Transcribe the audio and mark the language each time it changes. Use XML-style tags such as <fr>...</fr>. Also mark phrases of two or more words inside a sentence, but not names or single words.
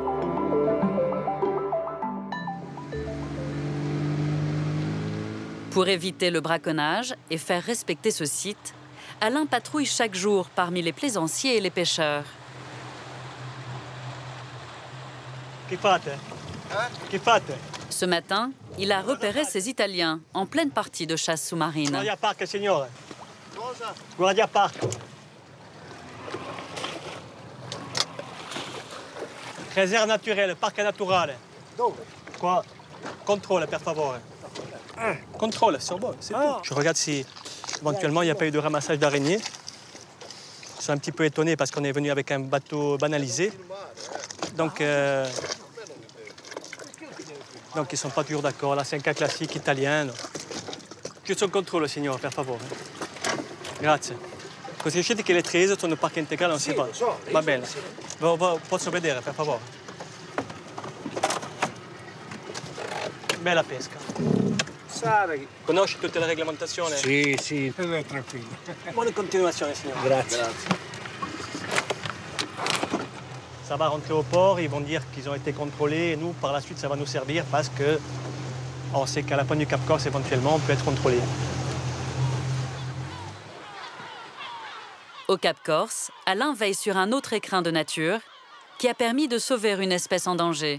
<fr>Pour éviter le braconnage et faire respecter ce site, Alain patrouille chaque jour parmi les plaisanciers et les pêcheurs. Ce matin, il a repéré ces Italiens en pleine partie de chasse sous-marine.</fr> <it>Guardia Park, signore. Guardia Park.</it> <fr>Réserve naturelle, parc naturel. Quoi? Contrôle,</fr> <it>per favore.</it> <fr>Contrôle, c'est bon, c'est tout. Je regarde si éventuellement il n'y a pas eu de ramassage d'araignées. Je suis un petit peu étonné parce qu'on est venu avec un bateau banalisé. Donc ils ne sont pas toujours d'accord. Là, c'est un cas classique italien. Juste un contrôle,</fr> <it>signore, per favore. Grazie. Così riuscite che le tre sono nel parco integrale, non si va. Va bene. Posso vedere, per favore? Bella pesca. Conosci tutte le regolamentazioni? Sì, sì, tranquillo. Buona continuazione, signore. Grazie.</it> <fr>Ça va rentrer au port, ils vont dire qu'ils ont été contrôlés et nous, par la suite, ça va nous servir parce qu'on sait qu'à la pointe du Cap Corse, éventuellement, on peut être contrôlé. Au Cap Corse, Alain veille sur un autre écrin de nature qui a permis de sauver une espèce en danger.</fr>